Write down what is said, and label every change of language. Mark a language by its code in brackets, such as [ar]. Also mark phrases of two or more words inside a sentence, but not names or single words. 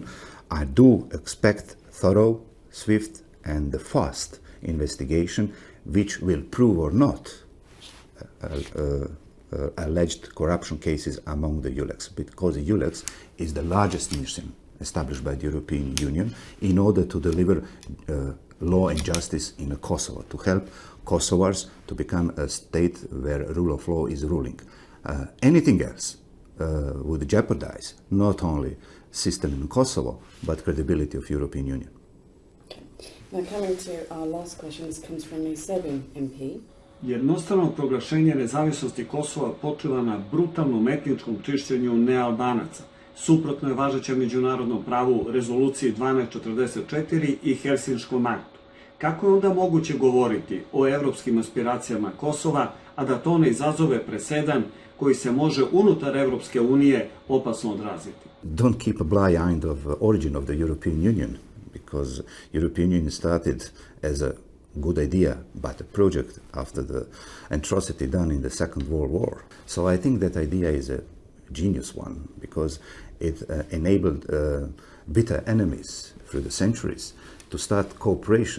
[en] I do expect thorough, swift and fast investigation which will prove or not alleged corruption cases among the ULEX, because the ULEX is the largest mission established by the European Union in order to deliver law and justice in Kosovo, to help Kosovars to become a state where rule of law is ruling. Anything else would jeopardize not only system in Kosovo, but credibility of European Union. Okay. Now coming to our last question, this comes from the Serbian MP. [sr] Jednostrano proglašenje nezavisnosti Kosova počiva na brutalnom etničkom čišćenju nealbanaca. Suprotno je važećem međunarodnom pravu rezoluciji 1244 i Helsinškom aktu. Kako je onda moguće govoriti o evropskim aspiracijama Kosova, a da to ne izazove presedan koji se može unutar Evropske unije opasno odraziti? [en] Don't keep a blind eye of origin of the European Union, because European Union started as a good idea, but a project after the atrocity done in the Second World War. So I think that idea is a genius one, because it enabled bitter enemies through the centuries to start cooperation.